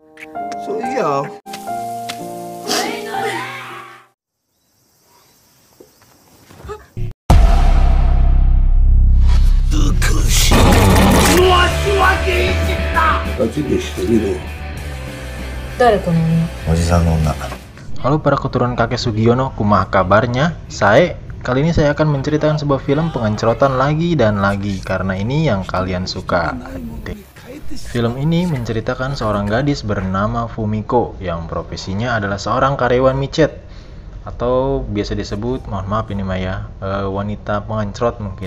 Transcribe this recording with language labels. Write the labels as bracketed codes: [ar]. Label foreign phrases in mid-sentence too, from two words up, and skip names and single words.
[ja] そういや。美しい。わしは芸術だ。形にしてみろ。誰この女？おじさんの女。 [id] Halo para keturunan kakek Sugiono, kumaha kabarnya? Kali ini saya akan menceritakan sebuah film pengencrotan lagi dan lagi karena ini yang kalian suka. Film ini menceritakan seorang gadis bernama Fumiko yang profesinya adalah seorang karyawan micet atau biasa disebut, mohon maaf ini Maya, wanita pengencrot mungkin.